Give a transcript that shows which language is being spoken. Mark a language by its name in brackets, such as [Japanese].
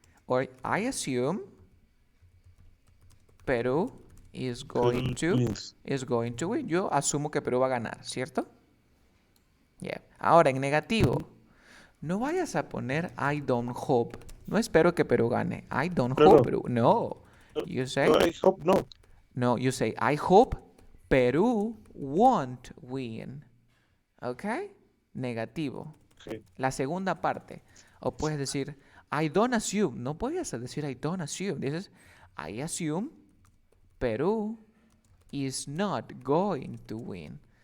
[English] Or I assume Peru is going to win. [Spanish] Yo asumo que Perú va a ganar, ¿cierto? Yeah. Ahora, en negativo, no vayas a poner [English] I don't hope. [Spanish] No espero que Perú gane. [English] I don't hope Perú. [Spanish] No. [English] You say I hope not. No, you say I hope Peru won't win. [Spanish] ¿Ok? Negativo. [English] Okay. [Spanish] La segunda parte. O puedes decir [English] I don't assume. [Spanish] No puedes decir I don't assume. Dices [English] I assume Peru is not going to win.